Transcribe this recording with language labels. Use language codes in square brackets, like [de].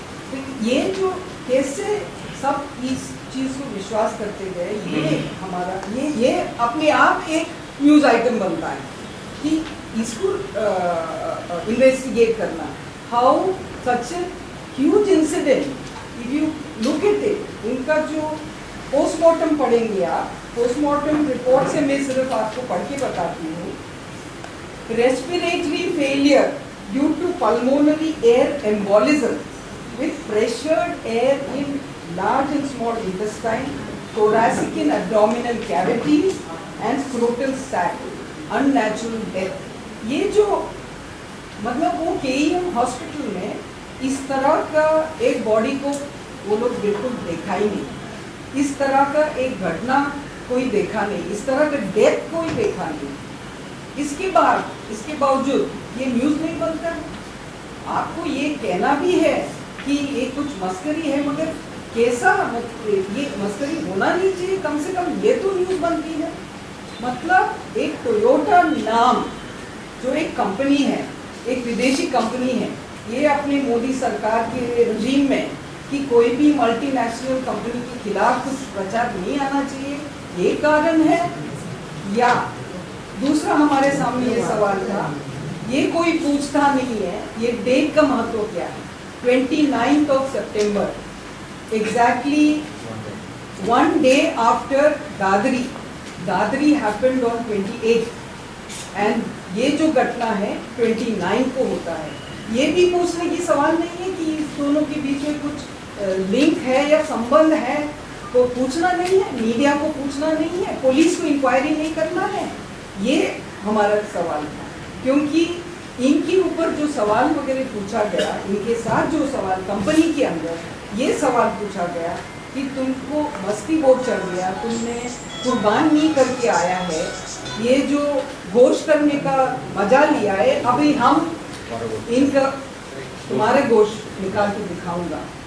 [hi] तो ये जो कैसे सब इस चीज़ को विश्वास करते गए, ये हमारा ये अपने आप एक न्यूज़ आइटम बनता है कि इसको इन्वेस्टिगेट करना। [en] how such a huge incident, if you look at it, [hi] उनका जो पोस्टमार्टम पढ़ेंगे आप, पोस्टमार्टम रिपोर्ट से मैं सिर्फ आपको पढ़ के बताती हूँ। [en] Respiratory failure due to pulmonary air embolism with pressured air in large and small intestine, thoracic and abdominal cavities and scrotal sac, unnatural death। [hi] ये जो मतलब वो KEM हॉस्पिटल में इस तरह का एक बॉडी को वो लोग बिल्कुल देखा ही नहीं, इस तरह का एक घटना कोई देखा नहीं, इस तरह का डेथ कोई देखा नहीं। इसके बावजूद ये न्यूज़ नहीं बनता है। आपको ये कहना भी है कि ये कुछ मस्करी है, मगर कैसा ये मस्करी होना नहीं चाहिए, कम से कम ये तो न्यूज़ बनती है। मतलब एक टोयोटा नाम जो एक कंपनी है, एक विदेशी कंपनी है, ये अपने मोदी सरकार के रजीम में कि कोई भी मल्टीनेशनल कंपनी के खिलाफ कुछ प्रचार नहीं आना चाहिए, ये कारण है। या दूसरा हमारे सामने ये सवाल था, ये कोई पूछता नहीं है ये डेट का महत्व क्या है। [en] 29th of September, exactly one day after Dadri happened on 28th and [hi] ये जो घटना है 29 को होता है। ये भी पूछने की सवाल नहीं है कि इस दोनों के बीच में कुछ लिंक है या संबंध है, तो पूछना नहीं है, मीडिया को पूछना नहीं है, पुलिस को इंक्वायरी नहीं करना है। ये हमारा सवाल था, क्योंकि इनके ऊपर जो सवाल वगैरह पूछा गया, इनके साथ जो सवाल कंपनी के अंदर ये सवाल पूछा गया कि तुमको मस्ती बहुत चढ़ गया, तुमने कुर्बान नहीं करके आया है, ये जो गोश्त करने का मजा लिया है, अभी हम इनका तुम्हारे गोश्त निकाल के दिखाऊंगा।